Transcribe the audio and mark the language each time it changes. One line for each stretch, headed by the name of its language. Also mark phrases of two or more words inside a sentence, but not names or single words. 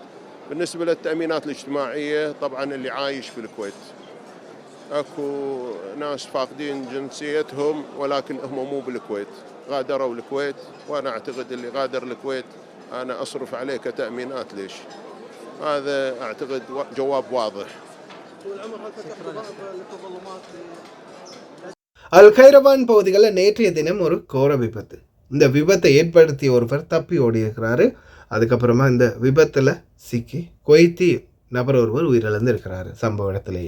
Arabic: بالنسبة للتأمينات الاجتماعية طبعا اللي عايش في الكويت أكو ناس فاقدين جنسيتهم ولكن هم مو بالكويت، غادروا الكويت، وأنا أعتقد اللي غادر الكويت أنا أصرف عليه كتأمينات. ليش؟ هذا أعتقد جواب واضح.
Tamil: அல் கைரவான் பகுதிகளில் நேற்றைய தினம் ஒரு கோர விபத்து. இந்த விபத்தை ஏற்படுத்திய ஒருவர் தப்பி ஓடி இருக்கிறாரு. அதுக்கப்புறமா இந்த விபத்தில் சிக்கி குவைத்தி நபர் ஒருவர் உயிரிழந்து இருக்கிறாரு சம்பவ இடத்திலேயே.